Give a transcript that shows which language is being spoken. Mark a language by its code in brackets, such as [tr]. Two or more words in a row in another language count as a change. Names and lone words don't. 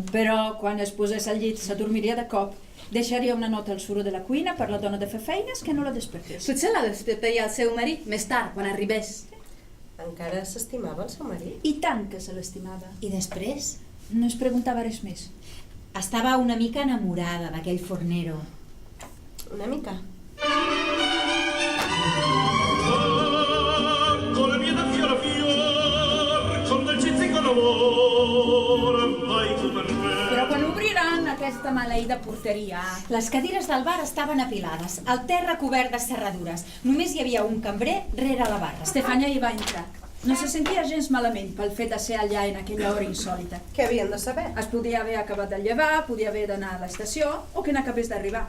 [ca] Però quan es posés al llit s'adormiria de cop. Deixaria una nota al suro de la cuina per la dona de fer feines que no la despertés. Potser la despertaria el seu marit més tard, quan arribés. Encara s'estimava el seu marit? I tant que se l'estimava. I després No es preguntava res més. estava una mica enamorada d'aquell Fornero. Una mica. [it] Con le mie da fiore a fior, con dolcezza e con amore, vai tu per me. [ca] Però quan obriran aquesta maleïda porteria... Les cadires del bar estaven apilades, el terra cobert de serradures. Només hi havia un cambrer rere la barra. Estefania hi va entrar. No se sentia gens malament pel fet de ser allà en aquella hora insòlita. Què havien de saber? Es podia haver acabat de llevar, podia haver d'anar a l'estació o que n'acabés d'arribar.